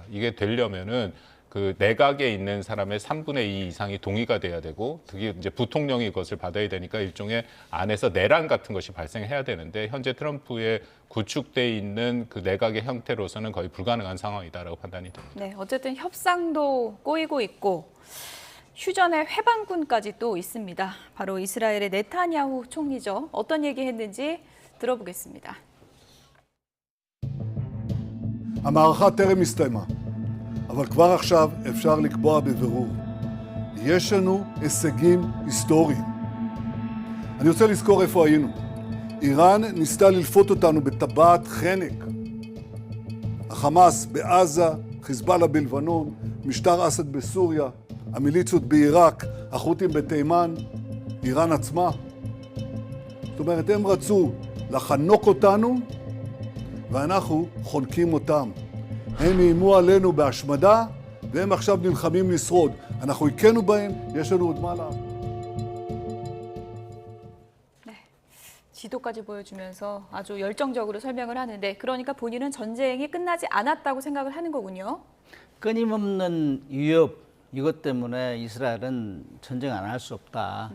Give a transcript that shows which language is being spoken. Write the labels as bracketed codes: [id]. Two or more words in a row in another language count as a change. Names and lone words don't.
[ko] 이게 되려면은 그 내각에 있는 사람의 3분의 2 이상이 동의가 돼야 되고 그게 이제 부통령이 그것을 받아야 되니까 일종의 안에서 내란 같은 것이 발생해야 되는데 현재 트럼프의 구축돼 있는 그 내각의 형태로서는 거의 불가능한 상황이다라고 판단이 됩니다. 네, 어쨌든 협상도 꼬이고 있고 휴전의 회방꾼까지 또 있습니다. 바로 이스라엘의 네타냐후 총리죠. 어떤 얘기했는지 들어보겠습니다. [he] המערכה טרם הסתיימה, אבל כבר עכשיו אפשר לקבוע בבירור. יש לנו הישגים היסטוריים. אני רוצה לזכור איפה היינו. איראן ניסתה ללפות אותנו בטבעת חנק. החמאס בעזה, חיזבאללה בלבנון, משטר אסד בסוריה, המיליציות בעיראק, החות'ים בתימן, איראן עצמה. זאת אומרת, הם רצו לחנוק אותנו, ואנחנו חונקים אותם. הם איימו עלינו בהשמדה, והם עכשיו נלחמים לשרוד. אנחנו הכינו בהם, יש לנו עוד מה לעשות. [ko] 지도까지 보여주면서 아주 열정적으로 설명을 하는데 그러니까 본인은 전쟁이 끝나지 않았다고 생각을 하는 거군요. 끊임없는 위협 이것 때문에 이스라엘은 전쟁 안 할 수 없다.